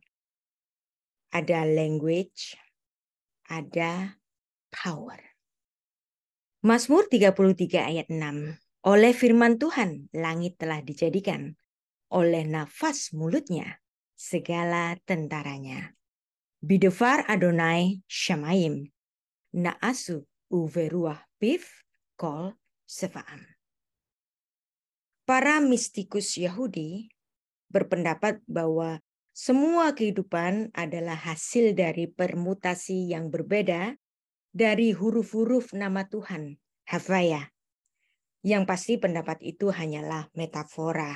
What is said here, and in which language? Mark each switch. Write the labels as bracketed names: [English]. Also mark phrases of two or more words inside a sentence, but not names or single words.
[Indonesian] Ada language, ada power. Mazmur 33 ayat 6. Oleh firman Tuhan, langit telah dijadikan. Oleh nafas mulutnya, segala tentaranya. [Hebrew] בדבר אדני שמים. נעשו וברוח פיו כל צבאם. [Indonesian] Para mistikus Yahudi berpendapat bahwa semua kehidupan adalah hasil dari permutasi yang berbeda dari huruf-huruf nama Tuhan, Havaya. Yang pasti pendapat itu hanyalah metafora.